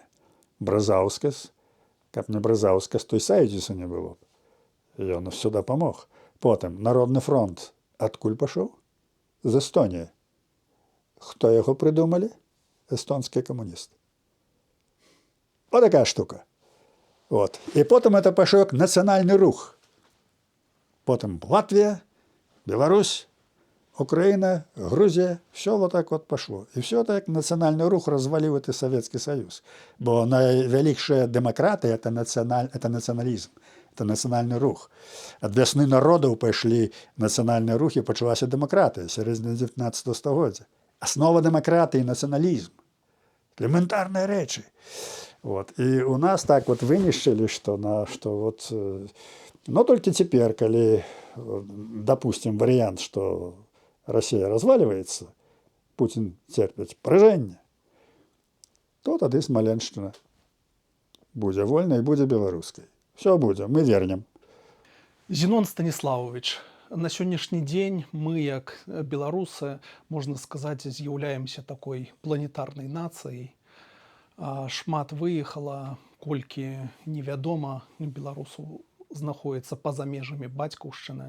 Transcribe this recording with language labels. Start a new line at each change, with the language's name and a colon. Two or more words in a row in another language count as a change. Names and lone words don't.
Belarusian: Бразаўскас, каб не Бразаўскас, то і Саюзіса не было. Ён усё дапамог. Потым Народны фронт адкуль пашоў? З Эстоніі. Хто яго прыдумалі? Эстонскія камуністы.
Russian: Вот такая штука. Вот.
Ukrainian: І потім це пішов як національний рух. Потім Латвія, Білорусь,
Russian: Украина, Грузия, все вот так вот пошло. И все так национальный рух развалил этот Советский Союз. Бо наивеликшая демократия – это национализм, это национальный рух. От весны народов пошли национальные рухи, почалась демократия, середина 19 століття. Основа демократии – национализм. Элементарные речи. Вот. И у нас так вот вынищили, что вот... Но только теперь, коли, допустим, вариант, что Россия разваливается, Путин терпит поражение, то тогда Смоленщина будет вольной и будет белорусской. Все будет, мы вернем.
Belarusian: Зінон Станіславович, на сённяшні дзень мы, як беларусы, можна сказаць, з'яўляемся такой планетарнай нацыяй. Шмат выехала, колькі невядома, беларусаў знаходіцца па-за межамі бацькаўшчыны.